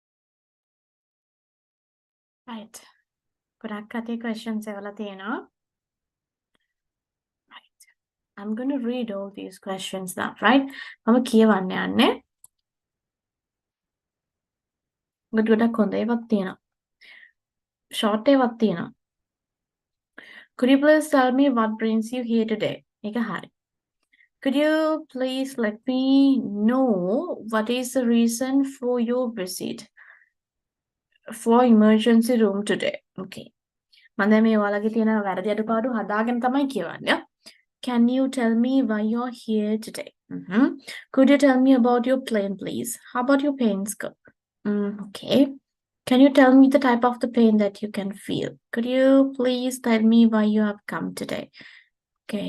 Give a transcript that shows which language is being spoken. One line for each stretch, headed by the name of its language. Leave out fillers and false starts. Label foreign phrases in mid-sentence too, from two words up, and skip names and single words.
English: Right.
Sinhala: ගොඩක් අතේ questions එවලා තියෙනවා.
English: I'm going to read all these questions now, right?
Sinhala: I'm කියවන්න යන්නේ. ගොඩක් හොඳ ඒවත් තියෙනවා. Short ඒවත් තියෙනවා.
English: Could you please tell me what brings you here today?
Sinhala: ඒක හරි.
English: Could you please let me know what is the reason for your visit for emergency room today? Okay.
Sinhala: මම මේ ඔයාලගේ තියෙන වැරදි අඩුපාඩු හදාගෙන තමයි කියවන්නේ.
English: Can you tell me why you're here today? Could you tell me about your plane, please? How about your pain scope? Okay. Can you tell me the type of the pain that you can feel? Could you please tell me why you have come today? Okay.